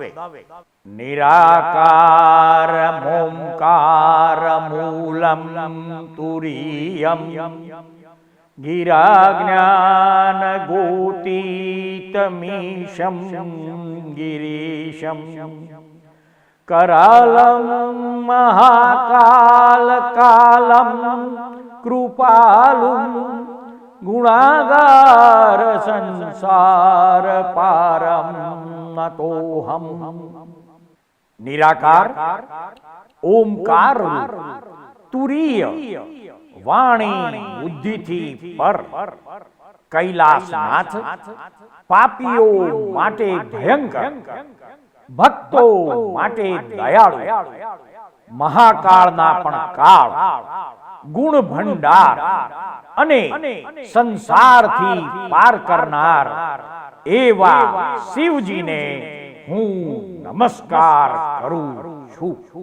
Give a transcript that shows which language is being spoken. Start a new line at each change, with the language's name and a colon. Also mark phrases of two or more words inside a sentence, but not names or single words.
Sanskrit: નિરાકાર મોમકાર મૂલમ તુરીયમ ગિરાજ્ઞાન ગોતીતમીશમ ગિરીશમ करालम महाकाल कालम कृपालुम गुणागार संसार पारम नतोहम.
Gujarati: નિરાકાર ઓમકાર તુરીય વાણી બુદ્ધિ થી પર કૈલાસનાથ પાપીઓ માટે ભયંકર ભક્તો માટે દયાળુ મહાકાળના પણ કાળ ગુણ ભંડાર અને સંસારથી પાર કરનાર એવા શિવજીને હું નમસ્કાર કરું છું.